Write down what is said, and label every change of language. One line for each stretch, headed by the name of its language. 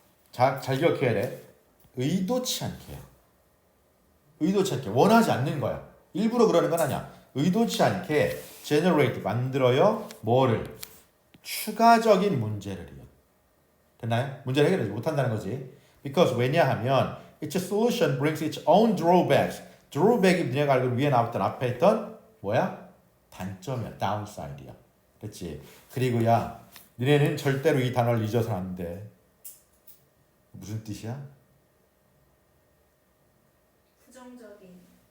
Korean: 잘 기억해야 돼. 의도치 않게 해요. 의도치 않게 원하지 않는 거야. 일부러 그러는 건 아니야. 의도치 않게
English: generate
Korean: 만들어요. 뭐를? 추가적인 문제를요. 됐나요? 문제를 해결하지 못한다는 거지.
English: Because
Korean: 왜냐하면
English: each solution brings its own drawbacks.
Korean: drawback이 네가 알고 위에 나왔던 앞에 있던 뭐야? 단점이야. downside이야. 그렇지? 그리고 야 너네는 절대로 이 단어를 잊어서는 안 돼. 무슨 뜻이야? 부정적인.